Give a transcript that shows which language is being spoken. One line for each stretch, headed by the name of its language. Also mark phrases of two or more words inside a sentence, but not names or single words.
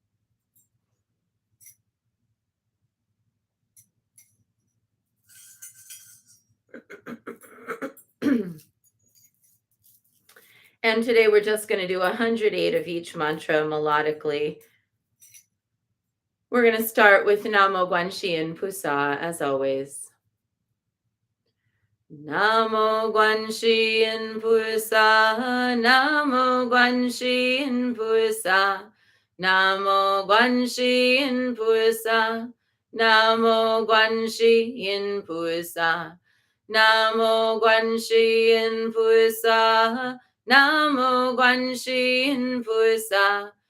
English: And today we're just going to do 108 of each mantra melodically. We're going to start with
Chinese: 南无观世音菩萨,
English: as always.
Chinese: 南无观世音菩萨，南无观世音菩萨，南无观世音菩萨，南无观世音菩萨，南无观心菩萨，南无观心菩萨,